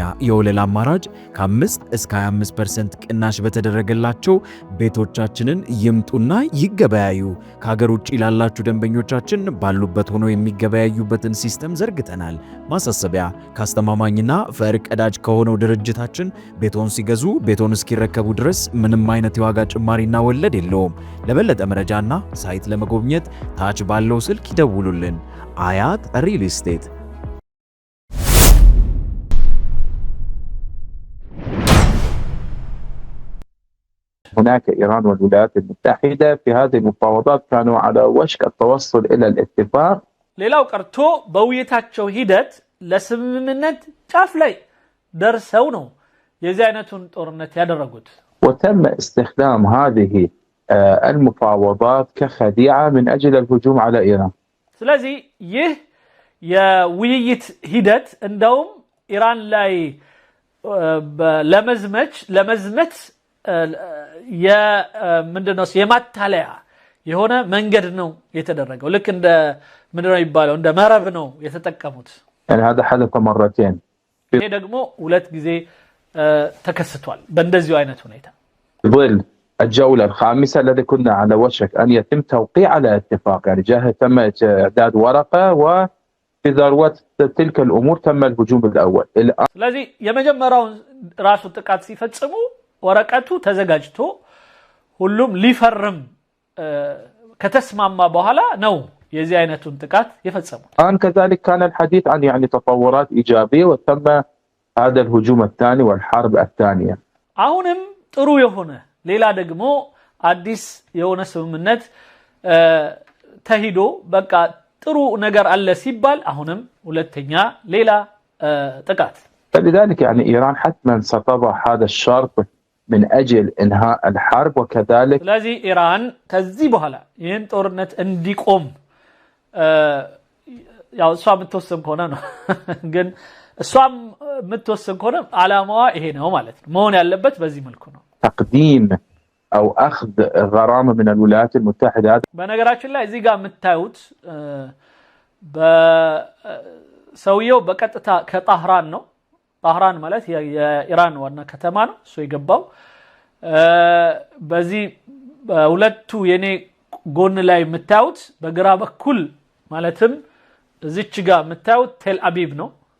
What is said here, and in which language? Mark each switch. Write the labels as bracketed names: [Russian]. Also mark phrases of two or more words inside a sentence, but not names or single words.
[Amharic] የወለል አማራጭ ከ5 እስከ 25% ቅናሽ በተደረገላቸው ቤቶቻችንን ይምጡና ይገበያዩ። ከሀገር ውጭ ላላችሁ ደንበኞቻችን ባሉበት ሆኖ የሚገበያዩበትን ሲስተም ዘርግተናል። ማሳሰቢያ፣ ካስተማማኝና ፈርቀዳጅ ከሆነው ድርጅታችን ቤቶን ሲገዙ ቤቶን እስኪረከቡ ድረስ ምንም አይነት የዋጋ ጭማሪና ወለድ የለውም። ለበለጠ መረጃና ሳይት ለመጎብኘት ታች ባለው ስልክ ይደውሉልን። አያት ሪል ስቴት። [Arabic] هناك إيران والولايات المتحدة في هذه المفاوضات كانوا على وشك التوصل إلى الاتفاق. [Amharic] ሌላው ቀርቶ በውይይታቸው ሂደት ለስምምነት ጫፍ ላይ ደርሰው ነው የዚህ አይነቱን ጦርነት ያደረጉት። [Arabic] وتم استخدام هذه المفاوضات كخديعة من أجل الهجوم على إيران. [Amharic] ስለዚህ ይህ የውይይት ሂደት እንደውም ኢራን ላይ ለመዝመት ምንድነው የማታለያ የሆነ መንገድ ነው የተደረገው ልክ እንደ ምንድነው ይባለው እንደ መረብ ነው የተጠቀሙት [Arabic] يعني هذا حدث مرتين [Amharic] ይሄ ደግሞ ሁለት ጊዜ ተከስቷል በእንደዚሁ አይነት ሁኔታ [Arabic] ظل الجولة الخامسة الذي كنا على وشك أن يتم توقيع على اتفاق يعني تم إعداد ورقة وفي ذروة تلك الأمور تم الهجوم الأول [Amharic] ስለዚህ የመጀመሪያውን ራሱ ጥቃት ሲፈጽሙ ወረቀቱ ተዘጋጅቶ ሁሉም ሊፈርም ከተስማማ በኋላ ነው የዚህ አይነቱን ጥቃት የፈጸሙት [Arabic] كذلك كان الحديث عن يعني تطورات إيجابية وتم هذا الهجوم الثاني والحرب الثانية [Amharic] አሁንም ጥሩ የሆነ ሌላ ደግሞ አዲስ የሆነ ስምምነት ተሂዶ በቃ ጥሩ ነገር አለ ሲባል አሁንም ሁለተኛ ሌላ ጥቃት [Arabic] فلذلك يعني إيران حتما ستضع هذا الشرط من أجل إنهاء الحرب وكذلك لذي إيران كذي بحالا [Amharic] ይህን ጦርነት እንዲቆም ያው እሷ የምትወስን ከሆነ ነው ግን እሷ የምትወስን ከሆነ ዓላማዋ ይሄ ነው ማለት ነው መሆን ያለበት በዚህ መልኩ ነው [Arabic] تقديم أو أخذ غرامة من الولايات المتحدة [Amharic] በነገራችን ላይ እዚህ ጋር የምታዩት በሰውየው በቀጥታ ከጣህራን ነው ጣህራን ማለት የኢራን ዋና ከተማ ነው እሱ የገባው በዚህ ሁለቱ የኔ ጎን ላይ የምታዩት በግራ በኩል ማለትም እዚች ጋር የምታዩት ቴል አቢብ ነው